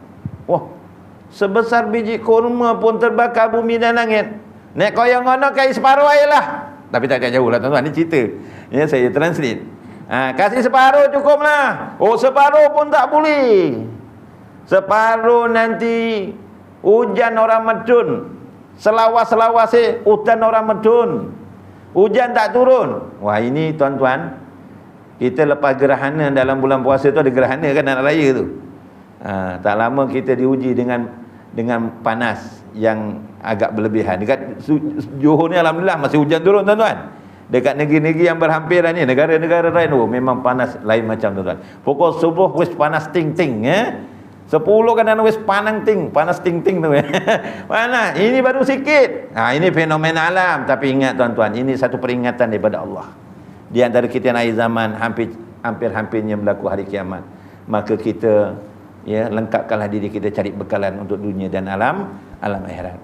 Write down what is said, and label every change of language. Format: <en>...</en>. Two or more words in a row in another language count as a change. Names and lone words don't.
<ms>Sebesar biji kurma pun terbakar bumi dan langit. Nek kau yang</ms> <jv>ngono kai</jv> <ms>separuh air lah. Tapi tak jauh lah tuan-tuan, ni cerita. Saya translate. Kasih separuh cukup lah. Separuh pun tak boleh. Separuh nanti hujan orang medun. Selawas-selawas hujan orang medun. Hujan tak turun. Wah, ini tuan-tuan, kita lepas gerhana dalam bulan puasa tu, ada gerhana kan, anak raya tu. Tak lama kita diuji dengan panas yang agak berlebihan. Dekat Johor ni alhamdulillah masih hujan turun tuan-tuan. Dekat negeri-negeri yang berhampiran ni, negara-negara lain, memang panas lain macam tuan-tuan. Pukul subuh wis panas ting-ting 10 kadang wis panas ting-ting tu. Panas. Ini baru sikit. Ini fenomena alam, tapi ingat tuan-tuan, ini satu peringatan daripada Allah. Di antara kita yang akhir zaman, hampir-hampirnya berlaku hari kiamat. Maka kita lengkapkanlah diri kita, cari bekalan untuk dunia dan alam akhirat.</ms>